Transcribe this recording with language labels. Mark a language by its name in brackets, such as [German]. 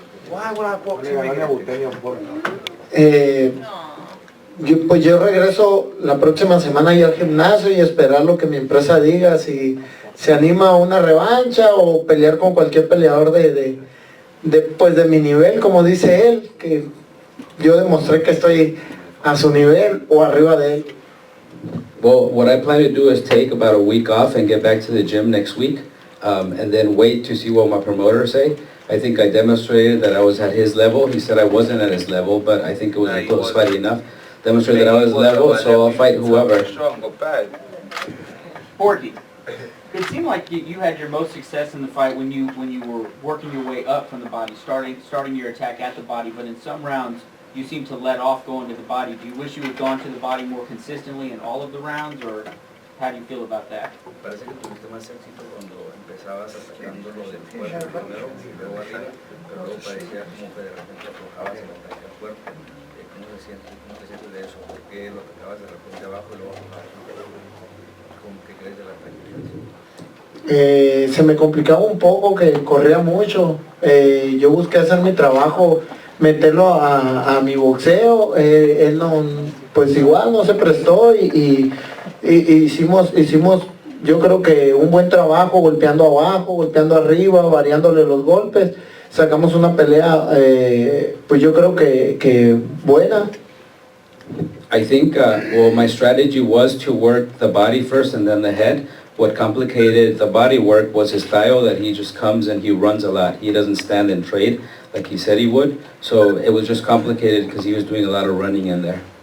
[English] Why would I box him again? [Spanish] Pues yo regreso la próxima semana ya al gimnasio y esperar lo que mi empresa diga, si se anima a una revancha o pelear con cualquier peleador pues de mi nivel, como dice él, que yo demostré que estoy a su nivel o arriba de él. [English] Well, what I plan to do is take about a week off and get back to the gym next week, and then wait to see what my promoters say. I think I demonstrated that I was at his level. He said I wasn't at his level, but I think it was a close fight enough. Demonstrate that I was level, so I'll fight whoever. Porky, it seemed like you had your most success in the fight when you were working your way up from the body, starting your attack at the body, but in some rounds you seem to let off going to the body. Do you wish you had gone to the body more consistently in all of the rounds, or how do you feel about that? [Spanish] Parece que tuviste más éxito cuando empezabas atacándolo del cuerpo primero y luego arriba, pero luego parecía como que de repente aflojabas el ataque al cuerpo. ¿Cómo te sientes de eso? ¿Por qué lo atacabas de repente abajo y luego aflojabas? ¿Cómo que crees de la práctica? Se me complicaba un poco, que corría mucho. Yo busqué hacer mi trabajo, meterlo a mi boxeo. Él no, pues igual no se prestó y hicimos, yo creo que un buen trabajo, golpeando abajo, golpeando arriba, variándole los golpes. Sacamos una pelea, pues yo creo que buena. [English] I think, well, my strategy was to work the body first and then the head. What complicated the body work was his style, that he just comes and he runs a lot. He doesn't stand and trade like he said he would. So it was just complicated because he was doing a lot of running in there.